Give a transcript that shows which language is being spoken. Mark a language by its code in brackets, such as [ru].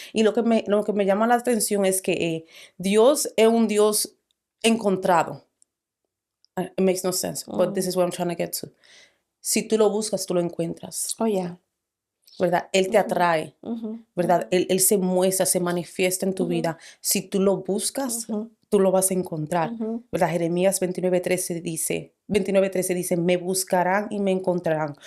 [es] Y lo que me llama la atención es que Dios es un Dios encontrado. [en] It makes no sense, but this mm. is what I'm trying to get to. [es] Si tú lo buscas, tú lo encuentras, [en] Oh, yeah. [es] ¿verdad? Él te Ujú, atrae. ujú, ¿Verdad? Él se muestra, se manifiesta en tu ujú, vida. Si tú lo buscas, ujú, tú lo vas a encontrar. ujú. ¿Verdad? Jeremías 29:13 dice, me buscarán y me encontrarán